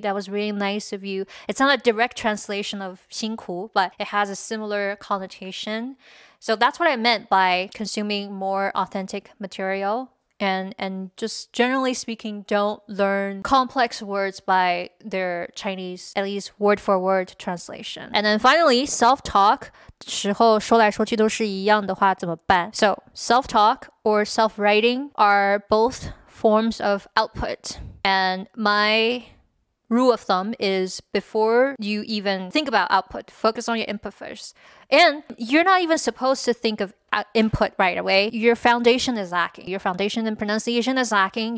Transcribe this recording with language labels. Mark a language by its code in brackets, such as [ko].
[en] That was really nice of you. It's not a direct translation of 辛苦, but it has a similar connotation. So that's what I meant by consuming more authentic material. And just generally speaking, don't learn complex words by their Chinese, at least word-for-word translation. And then finally, [zh] self-talk 时候说来说去都是一样的话怎么办? [en] So self-talk or self-writing are both forms of output. And my rule of thumb is before you even think about output, focus on your input first. And you're not even supposed to think of input right away, your foundation is lacking. Your foundation in pronunciation is lacking.